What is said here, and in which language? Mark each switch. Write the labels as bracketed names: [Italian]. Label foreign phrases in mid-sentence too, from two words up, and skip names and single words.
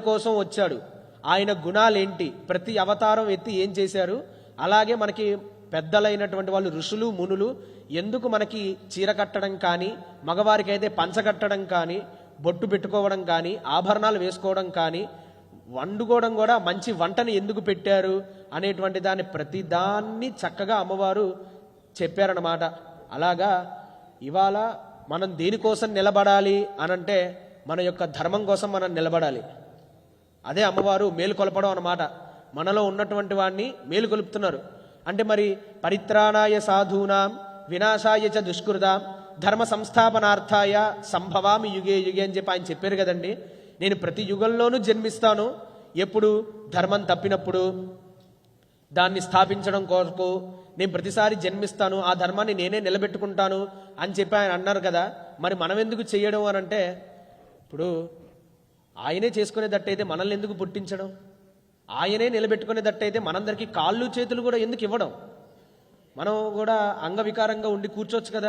[Telugu] కోసం వచ్చాడు, ఆయన గుణాలేంటి, ప్రతి అవతారం ఎత్తి ఏం చేశారు, అలాగే మనకి పెద్దలైనటువంటి వాళ్ళు ఋషులు మునులు ఎందుకు మనకి చీర కట్టడం కానీ, మగవారికి అయితే పంచ కట్టడం కానీ, బొట్టు పెట్టుకోవడం కానీ, ఆభరణాలు వేసుకోవడం కానీ, వండుకోవడం కూడా మంచి వంటని ఎందుకు పెట్టారు అనేటువంటి దాన్ని ప్రతిదాన్ని చక్కగా అమ్మవారు చెప్పారన్నమాట. అలాగా ఇవాళ మనం దేనికోసం నిలబడాలి అనంటే మన యొక్క ధర్మం కోసం మనం నిలబడాలి. అదే అమ్మవారు మేలుకొల్పడం అన్నమాట. మనలో ఉన్నటువంటి వాడిని మేలుకొలుపుతున్నారు. అంటే మరి [Sanskrit] పరిత్రాణాయ సాధూనాం వినాశాయ చ దుష్కృతాం ధర్మ సంస్థాపనార్థాయ సంభవామి యుగే యుగే [Telugu] అని చెప్పి ఆయన చెప్పారు కదండి. నేను ప్రతి యుగంలోనూ జన్మిస్తాను, ఎప్పుడు ధర్మం తప్పినప్పుడు దాన్ని స్థాపించడం కొరకు నేను ప్రతిసారి జన్మిస్తాను, ఆ ధర్మాన్ని నేనే నిలబెట్టుకుంటాను అని చెప్పి ఆయన అన్నారు కదా. మరి మనం ఎందుకు చేయడం అని అంటే, ఇప్పుడు ఆయనే చేసుకునేటట్టయితే మనల్ని ఎందుకు పుట్టించడం, ఆయనే నిలబెట్టుకునేటట్టయితే మనందరికీ కాళ్ళు చేతులు కూడా ఎందుకు ఇవ్వడం, మనం కూడా అంగవికారంగా ఉండి కూర్చోవచ్చు కదా.